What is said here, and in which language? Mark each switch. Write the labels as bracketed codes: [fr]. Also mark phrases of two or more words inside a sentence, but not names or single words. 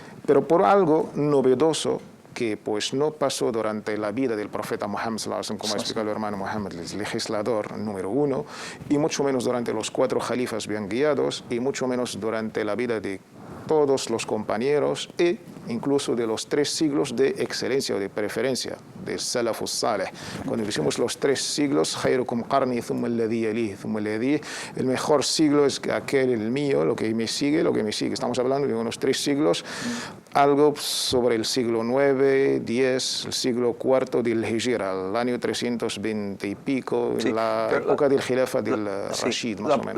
[es] Pero por algo novedoso que pues no pasó durante la vida del profeta Muhammad, como ha explicado el hermano Muhammad, el legislador número 1, y mucho menos durante los 4 califas bien guiados, y mucho menos durante la vida de todos los compañeros e incluso de los 3 siglos de excelencia o de preferencia del [ar] السلف الصالح. [es] Cuando decimos los 3 siglos, [ar] خيركم قرني ثم الذي يليه، ثم الذي, [es] el mejor siglo es aquel, el mío, lo que me sigue. Estamos hablando de unos 3 siglos, algo sobre el siglo 9, 10, el siglo IV del Hijra, el año 320 y pico, sí, la época del Khilafa del Rashid, más o menos.